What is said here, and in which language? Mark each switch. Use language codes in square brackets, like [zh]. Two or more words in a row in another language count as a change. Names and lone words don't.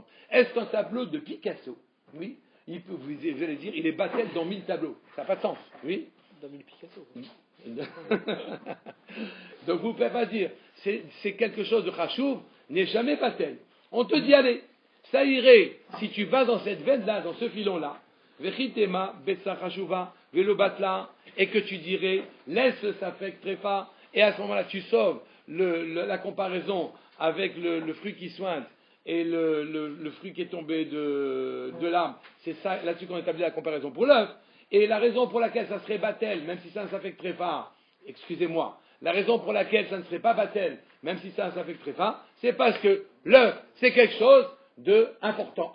[fr] Est-ce qu'un tableau de Picasso, oui, vous allez dire, il est batel dans 1000 tableaux? Ça n'a pas de sens, oui? Dans 1000 Picasso. Donc vous ne pouvez pas dire, c'est quelque chose de chachouv, n'est jamais batel. On te dit, allez, ça irait, si tu vas dans cette veine-là, dans ce filon-là, [he] וכי תימא, ביצה חשובה, ולא בטלה, [fr] et que tu dirais, laisse le safek tréfa, et à ce moment-là, tu sauves la comparaison avec le fruit qui sointe et le fruit qui est tombé de l'arbre. C'est ça, là-dessus qu'on établit la comparaison pour l'œuf. Et la raison pour laquelle ça serait batel, même si c'est un safek tréfa, excusez-moi, la raison pour laquelle ça ne serait pas batel, même si c'est un safek tréfa, c'est parce que l'œuf, c'est quelque chose d'important.